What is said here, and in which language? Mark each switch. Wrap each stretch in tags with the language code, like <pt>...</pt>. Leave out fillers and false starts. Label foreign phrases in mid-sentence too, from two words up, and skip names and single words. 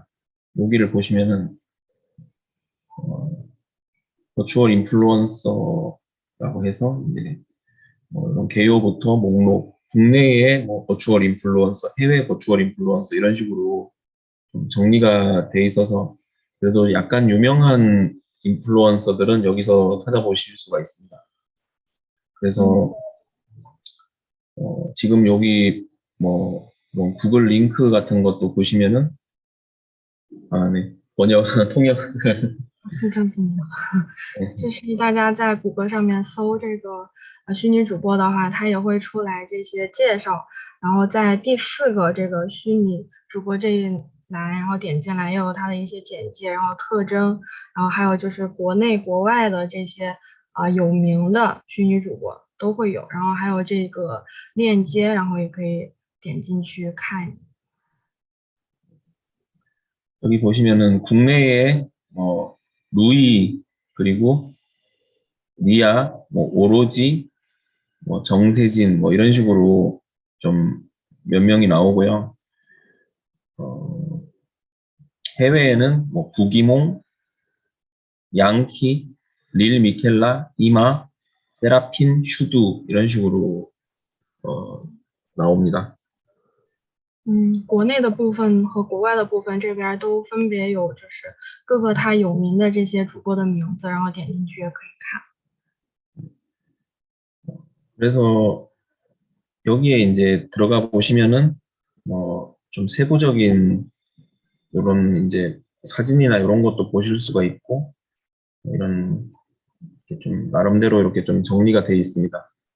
<ko>여기를 보시면은 버추얼 인플루언서라고 해서 이제 이런 개요부터 목록, 국내의 뭐 버추얼 인플루언서, 해외 버추얼 인플루언서 이런 식으로 좀 정리가 돼 있어서 그래도 약간 유명한 인플루언서들은 여기서 찾아보실 수가 있습니다. 그래서 지금 여기 뭐 구글 링크 같은 것도 보시면은 네, 번역 통역을 괜찮습니다。</ko> <zh>就是大家在谷歌上面搜这个虚拟主播的话，它也会出来这些介绍。然后在第4个这个虚拟主播这一栏，然后点进来也有它的一些简介，然后特征，然后还有就是国内国外的这些有名的虚拟主播都会有，然后还有这个链接，然后也可以点进去看。</zh> <ko>여기 보시면은 국내에 루이 그리고 니아, 뭐 오로지, 뭐 정세진 뭐 이런 식으로 좀 몇 명이 나오고요. 해외에는 뭐 구기몽, 양키, 릴 미켈라, 이마, 세라핀, 슈두 이런 식으로 나옵니다.</ko> <zh>国内的部分和国外的部分这边都分别有，就是各个他有名的这些主播的名字，然后点进去也可以看。</zh> <ko>그래서 여기에 이제 들어가 보시면은 좀 세부적인 이런 이제 사진이나 이런 것도 보실 수가 있고 이런 이렇게 좀 나름대로 이렇게 좀 정리가 되어 있습니다.</ko>